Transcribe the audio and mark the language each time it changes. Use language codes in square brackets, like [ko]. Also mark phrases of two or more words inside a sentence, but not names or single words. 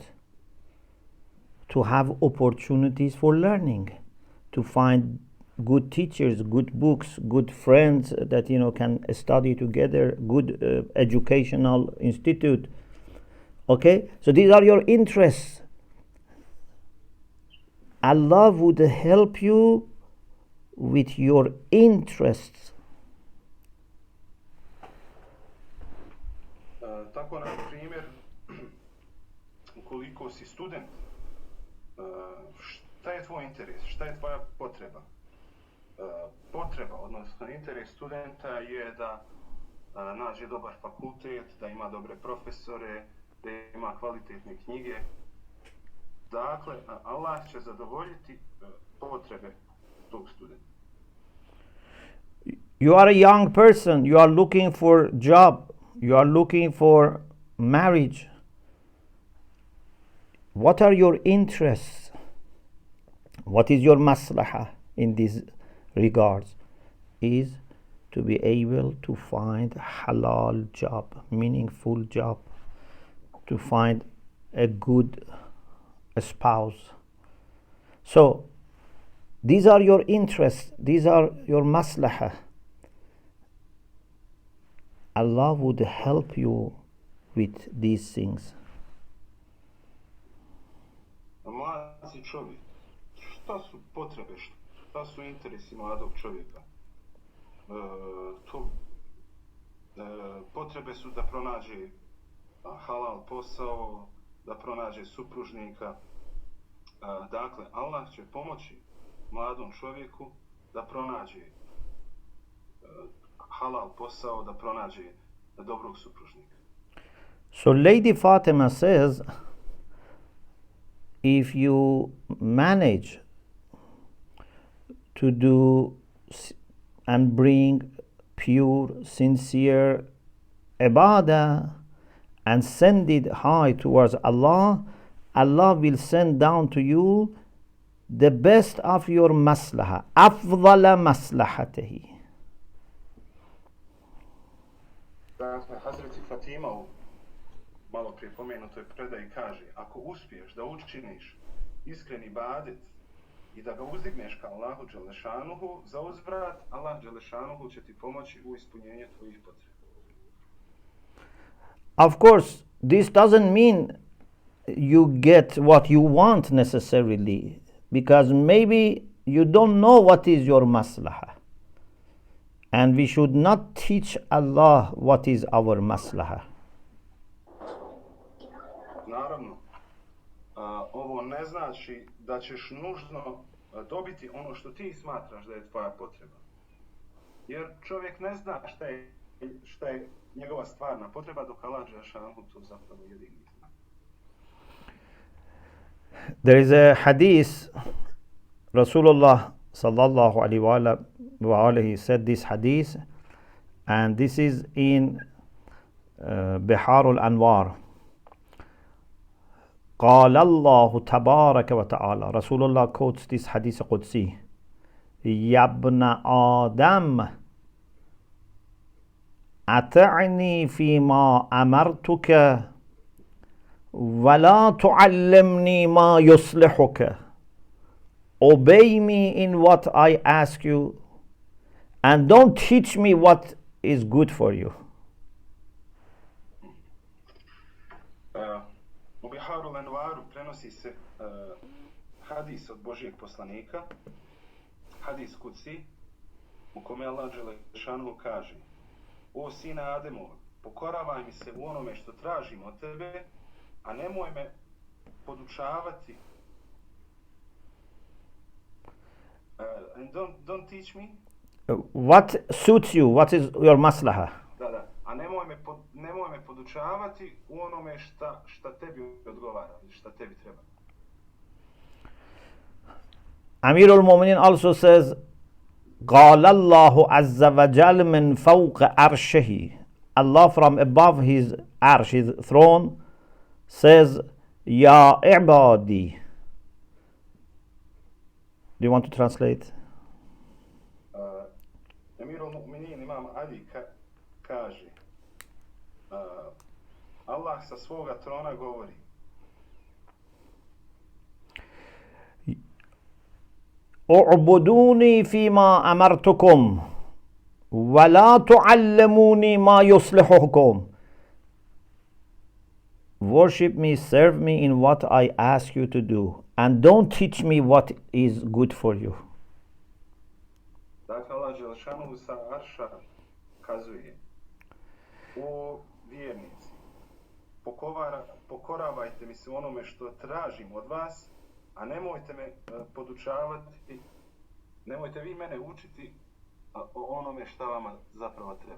[en] To have opportunities for learning, to find good teachers, good books, good friends that can study together, good educational institute. Okay, so these are your interests. Allah would help you with your interests. [bs] Tako, na primjer, ukoliko si student, šta je tvoj interes, šta je tvoja potreba? Potreba, odnosno interes studenta je da nađe dobar fakultet, da ima dobre profesore, da ima kvalitetne knjige. Dakle, Allah će zadovoljiti potrebe tog studenta. [en] You are a young person, you are looking for job, you are looking for marriage. What are your interests? What is your maslahah in these regards? Is to be able to find halal job, meaningful job, to find a good spouse. So these are your interests, these are your maslahah. Allah would help you with these things. [bs] Mladi čovjek, šta su potrebe, šta su interesi mladog čovjeka? Potrebe su da pronađe halal posao, da pronađe supružnika. Dakle, Allah će pomoći mladom čovjeku da pronađe halal posao, da pronađe dobrog supružnika. [en] So Lady Fatimah says, if you manage to do and bring pure, sincere ibadah and send it high towards Allah, Allah will send down to you the best of your maslaha, [ar] أفضل مصلحته. [bs] Dakle, Hazreti Fatima u malo prije pomenutoj predaji kaže, ako uspiješ da učiniš iskreni ibadet i da ga uzdigneš ka Allahu Đelešanuhu, za uzvrat Allah Đelešanuhu će ti pomoći u ispunjenju tvojih potreba. [en] Of course, this doesn't mean you get what you want necessarily, because maybe you don't know what is your maslahah. And we should not teach Allah what is our maslahah. [bs] Naravno, ovo ne znači da ćeš nužno dobiti ono što ti smatraš da je tvoja potreba. Jer čovjek ne zna šta je njegova stvarna potreba, dok Allah dželešanu to zapravo jedini zna. [en] There is a hadith, Rasulullah [ar] صلى الله عليه وآله [en] said this hadith, and this is in Bihar al-Anwar. [ar] قال الله تبارك وتعالى. [en] Rasulullah quotes this [ar] حديث قدسي. يا ابن آدم أطعني فيما أمرتك ولا تعلمني ما يصلحك. [en] Obey me in what I ask you, and don't teach me what is good for you. [bs] U Biharu Lenvaru prenosi se hadis od Božijeg poslanika, hadis Qudsi, u kome Allah dželešanu kaže: O sine Ademova, pokoravaj mi se u onome što tražim od tebe, a nemoj me podučavati. [en] And don't teach me. What suits you? What is your maslaha? [bs] Da. A nemoj me podučavati u onome šta tebi odgovara, šta tebi treba. [en] Amir al-Mu'minin also says, [ar] قال الله عز وجل من فوق عرشه. [en] Allah from above his arsh, his throne, says, [ar] يا عبادي. [en] Do you want to translate? [bs] Amir al-Mu'minin Imam Ali kaže, Allah sa svoga trona govori: [ar] اعبدوني فيما أمرتكم ولا تعلموني ما يصلحكم. [en] Worship me, serve me in what I ask you to do, and don't teach me what is good for you. [bs] Dakle, Allah dželešanu sa arša kazuje: O vjernici, pokoravajte mi se onome što tražim od vas, a nemojte me podučavati, nemojte vi mene učiti o onome šta vama zapravo treba.